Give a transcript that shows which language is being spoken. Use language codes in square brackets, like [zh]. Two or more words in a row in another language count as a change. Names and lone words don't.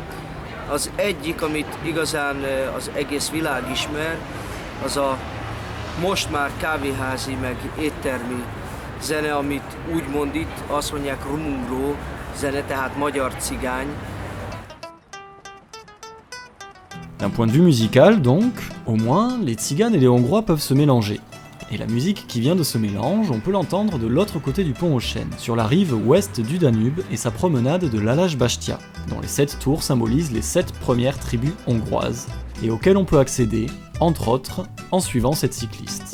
[hu] Az egyik, amit igazán az egész világ ismer, az a most már kávéházi meg éttermi zene, amit úgymond itt azt mondják rumungró zene, tehát magyar cigány. [fr] D'un point de vue musical, donc, au moins, les tziganes et les hongrois peuvent se mélanger. Et la musique qui vient de ce mélange, on peut l'entendre de l'autre côté du pont aux Chênes, sur la rive ouest du Danube et sa promenade de Lalás-Bastia, dont les 7 tours symbolisent les 7 premières tribus hongroises, et auxquelles on peut accéder, entre autres, en suivant cette cycliste.